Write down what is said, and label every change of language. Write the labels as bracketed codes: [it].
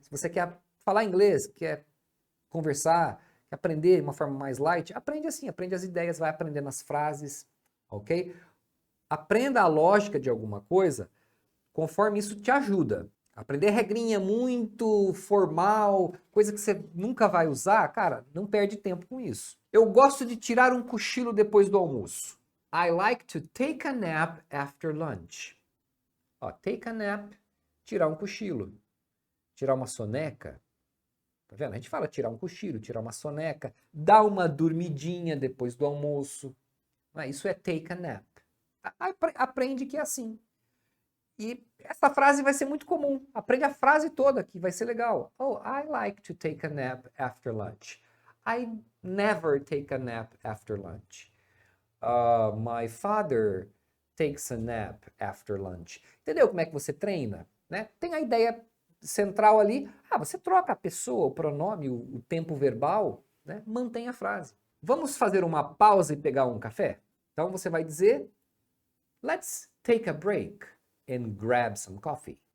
[pt] Se você quer falar inglês, quer conversar, quer aprender de uma forma mais light, aprende assim, aprende as ideias, vai aprendendo as frases, ok? Aprenda a lógica de alguma coisa conforme isso te ajuda. Aprender regrinha muito formal, coisa que você nunca vai usar, cara, não perde tempo com isso. Eu gosto de tirar um cochilo depois do almoço. [en] I like to take a nap after lunch. [pt] Ó, take a nap, tirar um cochilo. Tirar uma soneca. Tá vendo? A gente fala tirar um cochilo, tirar uma soneca, dar uma dormidinha depois do almoço. Isso é take a nap. Aprende que é assim. E essa frase vai ser muito comum. Aprende a frase toda que vai ser legal. [en] Oh, I like to take a nap after lunch. I never take a nap after lunch. My father takes a nap after lunch. [pt] Entendeu como é que você treina? Né? Tem a ideia central ali. Você troca a pessoa, o pronome, o tempo verbal, né? Mantém a frase. Vamos fazer uma pausa e pegar um café? Então você vai dizer, [en] let's take a break and grab some coffee.